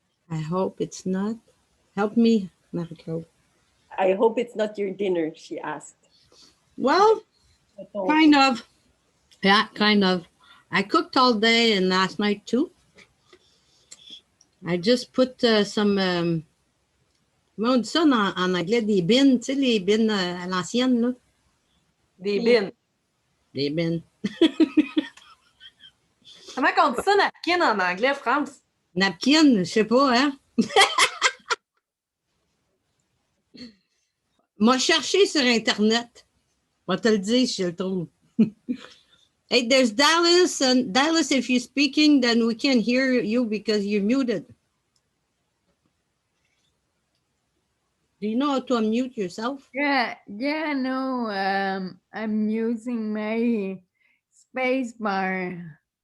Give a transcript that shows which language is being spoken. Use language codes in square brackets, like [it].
[en] I hope it's not. Help me, Mariko. I hope it's not your dinner, she asked. Well, kind of. Yeah, kind of. I cooked all day and last night too. I just put some, [fr] comment on dit ça en anglais, des bins, tu sais, les bins à l'ancienne, là. Des bins. Des bins. Comment on dit ça, napkin, en anglais, France? Napkin, je sais pas, hein? M'a cherché sur Internet. On va te le dire si je le trouve. [en] Hey, there's Dallas. And Dallas, if you're speaking, then we can't hear you because you're muted. Do you know how to unmute yourself? Yeah, no, I'm using my space bar.